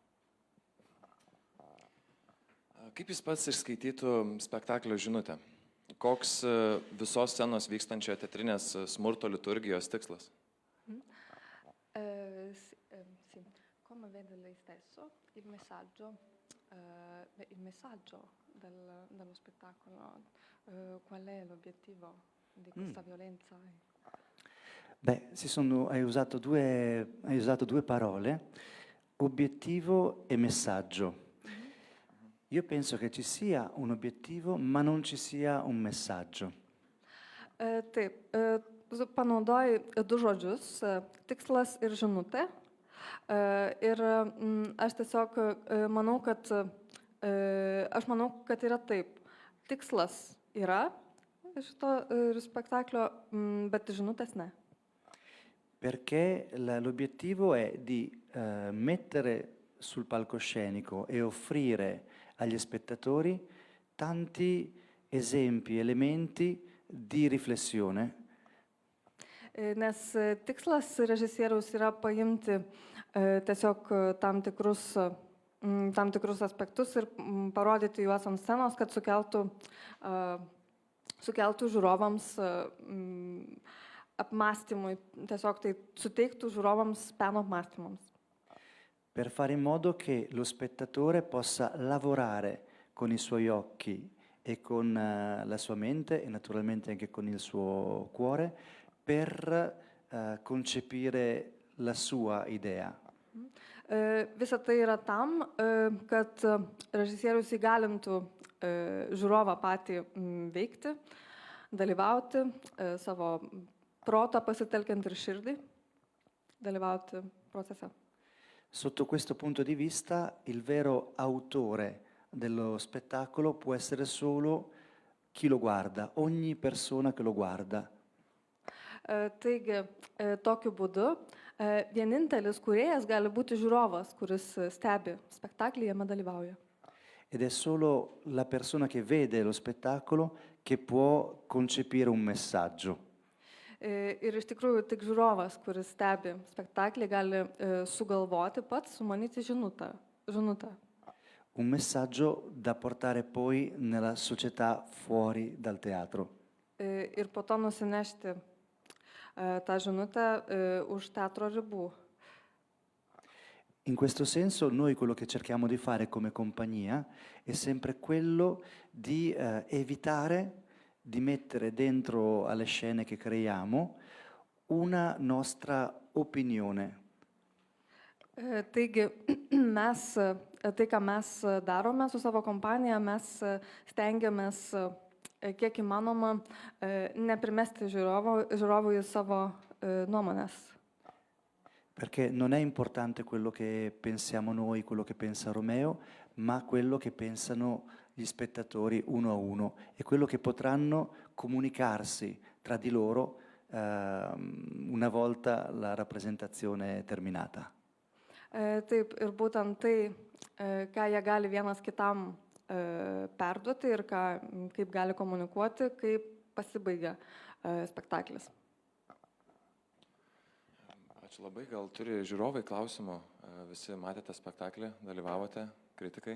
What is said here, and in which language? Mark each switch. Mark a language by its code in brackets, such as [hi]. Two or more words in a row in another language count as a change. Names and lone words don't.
[lt] Kaip jis pats išskaitytų spektaklio žinutę? Koks visos scenos vykstančio teatrinės smurto liturgijos tikslas? [it] Sì. Come vede lei stesso il messaggio dello spettacolo, qual è l'obiettivo di questa violenza? Beh, hai usato due parole, obiettivo e messaggio. Io penso che ci sia un obiettivo, ma non ci sia un messaggio. [lt] Taip, panaudoji du žodžius, tikslas ir žinutė. Ir aš tiesiog manau, kad yra taip. Tikslas yra šito spektaklio, bet žinutės ne. [it] Perché l'obiettivo è di mettere sul palcoscenico e offrire agli spettatori tanti esempi, elementi di riflessione. [lt] Nes tikslas režisieriaus yra paimti tiesiog tam tikrus aspektus ir parodyti juos ant scenos, kad sukeltų žiūrovams apmąstymui, tiesiog tai suteiktų žiūrovams peno apmąstymams. [it] Per fare in modo che lo spettatore possa lavorare con i suoi occhi e con la sua mente e naturalmente anche con il suo cuore per concepire la sua idea. [lt] Visa tai yra tam, kad režisierius įgalintų žiūrovą patį veikti, dalyvauti, savo protą pasitelkiant ir širdį, dalyvauti procese. [it] Sotto questo punto di vista, il vero autore dello spettacolo può essere solo chi lo guarda, ogni persona che lo guarda. [lt] Taigi, tokiu būdu, vienintelis kūrėjas gali būti žiūrovas, kuris stebi spektaklį, jame dalyvauja. [it] Ed è solo la persona che vede lo spettacolo che può concepire un messaggio. [lt] Ir iš tikrųjų tik žiūrovas, kuris stebi spektaklį, gali sugalvoti pats, sumanyti žinutę. [it] Un messaggio da portare poi nella società fuori dal teatro. [lt] Ir po to nusinešti tą žinutę už teatro ribų. [it] In questo senso noi quello che cerchiamo di fare come compagnia è sempre quello di evitare di mettere dentro alle scene che creiamo una nostra opinione. [lt] Taigi, tai, ką mes darome su savo kompanija, mes stengiamės, kiek įmanoma, neprimesti žiūrovui savo nuomonės. [it] Perché non è importante quello che pensiamo noi, quello che pensa Romeo, ma quello che pensano gli spettatori uno a uno e quello che potranno comunicarsi tra di loro una volta la rappresentazione terminata. [lt] Taip, ir būtent tai, ką jie gali vienas kitam perduoti ir kaip gali komunikuoti, kaip pasibaigia spektaklis. Ačiū labai, gal turi žiūrovai klausimų, visi matėte spektaklį, dalyvavote, kritikai?